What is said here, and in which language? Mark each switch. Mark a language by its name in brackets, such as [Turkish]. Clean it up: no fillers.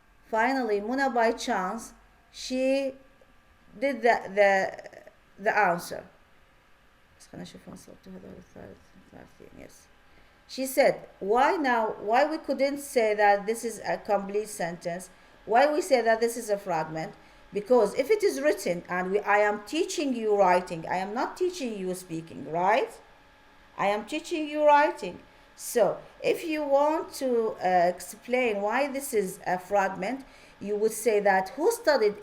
[English] Finally, Muna by chance, she did the answer. [Arabic] بس خلينا نشوف وين صوبت هذول الثلاثين. [English] Yes. She said, why we couldn't say that this is a complete sentence? Why we say that this is a fragment? Because if it is written and I am teaching you writing, I am not teaching you speaking, right? I am teaching you writing. So if you want to explain why this is a fragment, you would say that who studied.